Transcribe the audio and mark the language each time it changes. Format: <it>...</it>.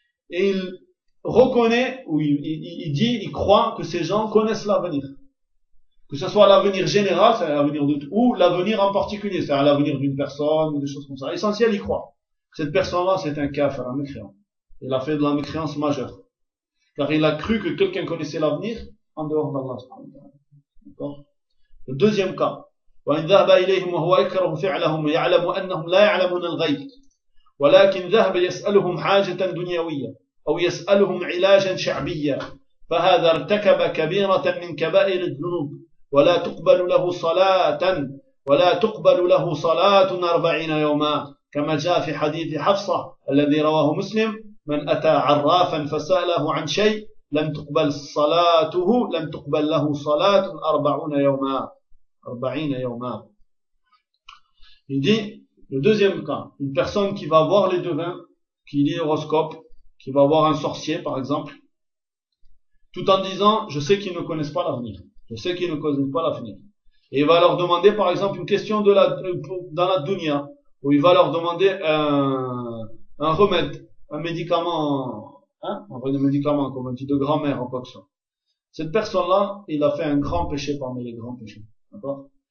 <fr>et il reconnaît ou il dit, il croit que ces gens connaissent l'avenir que ce soit l'avenir général, c'est-à-dire l'avenir de ou l'avenir en particulier, c'est-à-dire l'avenir d'une personne ou des choses comme ça, essentiel il croit Cette personne-là, c'est un kafir, un mécréant. Il a fait de la mécréance majeure. Car il a cru que quelqu'un connaissait l'avenir en dehors d'Allah. D'accord? Le deuxième cas.</fr> <ar>وَإِنْ ذَهْبَ إِلَيْهِمْ وَهُوَ يَكْرَهُ فِعْلَهُمْ وَيَعْلَمُ أَنَّهُمْ لَا يَعْلَمُونَ الْغَيْبَ وَلَكِنْ ذَهْبَ يَسْأَلُهُمْ حَاجَةً دُنْيَوِيَّةً أَوْ يَسْأَلُهُمْ عِلَاجًا شَعْبِيًّا فَهَذَا ارْتَكَبَ كَبِيرَةً مِنْ كَبَائِرِ الذُّنُوبِ وَلَا تُقْبَلُ لَهُ صَلَاةً وَلَا تُقْبَلُ لَهُ صَلَاةٌ 40 يَوْمًا كما جاء في حديث حفصة الذي رواه مسلم من أتى عرافا فسأله عن شيء لم تقبل صلاته لم تقبل له صلاة 40 يوما 40 يوما</ar> <fr>Il dit, le deuxième cas, une personne qui va voir les devins, qui lit l'horoscope, qui va voir un sorcier, par exemple, tout en disant, je sais qu'ils ne connaissent pas l'avenir. Je sais qu'ils ne connaissent pas l'avenir. Et il va leur demander, par exemple, une question dans la dunya. Où il va leur demander un remède, un médicament, hein, un vrai médicament, comme on dit, de grand-mère, en quoi que ce soit. Cette personne-là, il a fait un grand péché parmi les grands péchés. D'accord?</fr>